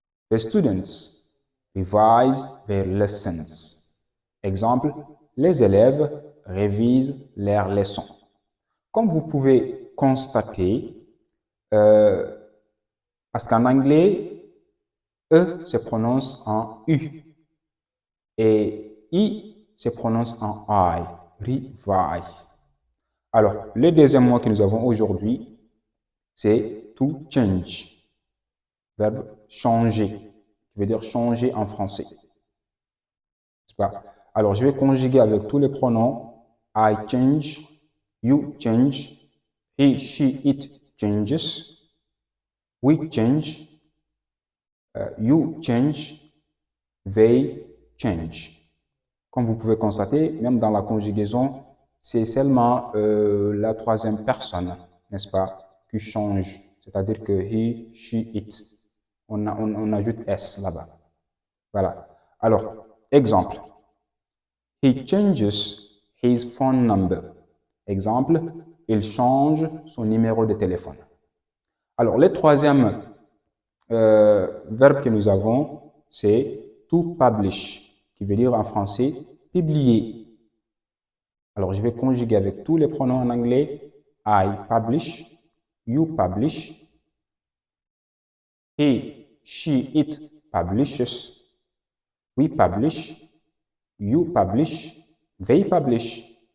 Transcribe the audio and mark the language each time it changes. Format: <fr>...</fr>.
<en>The students revise their lessons.</en> <fr>Exemple. Les élèves révisent leurs leçons. Comme vous pouvez constater, parce qu'en anglais, E se prononce en U et I se prononce en I, revise. Alors, le deuxième mot que nous avons aujourd'hui, c'est to change, verbe changer, qui veut dire changer en français. Alors, je vais conjuguer avec tous les pronoms.</fr> <en>I change, you change, he, she, it changes, we change, you change, they change.</en> <fr>Comme vous pouvez constater, même dans la conjugaison, c'est seulement la troisième personne, n'est-ce pas, qui change. C'est-à-dire que</fr> <en>he, she, it.</en> <fr>On ajoute S là-bas. Voilà. Alors, exemple.</fr> <en>He changes his phone number.</en> <fr>Exemple, il change son numéro de téléphone. Alors, le troisième verbe que nous avons, c'est to publish, qui veut dire en français publier. Alors, je vais conjuguer avec tous les pronoms en anglais.</fr> <en>I publish, you publish, he, she, it publishes, we publish, you publish, they publish.</en>